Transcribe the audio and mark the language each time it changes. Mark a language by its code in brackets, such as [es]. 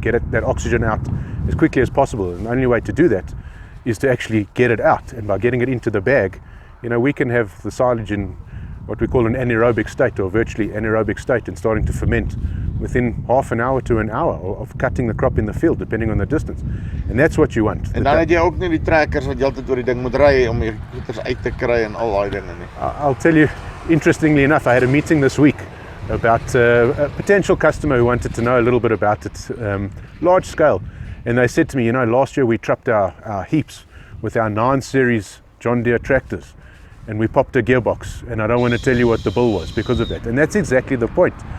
[en] Get that oxygen out as quickly as possible, and the only way to do that is to actually get it out. And by getting it into the bag, we can have the silage in what we call an anaerobic state, or virtually anaerobic state, and starting to ferment within half an hour to an hour of cutting the crop in the field, depending on the distance. And that's what you want. [af] En dan het jy ook nie die trekkers wat jy altyd oor die ding moet ry om die goeders uit te kry en al daai dinge nie. [en] I'll tell you, interestingly enough, I had a meeting this week about a potential customer who wanted to know a little bit about it, large scale. And they said to me, last year we trucked our heaps with our 9 series John Deere tractors, and we popped a gearbox, and I don't want to tell you what the bill was because of that. And that's exactly the point.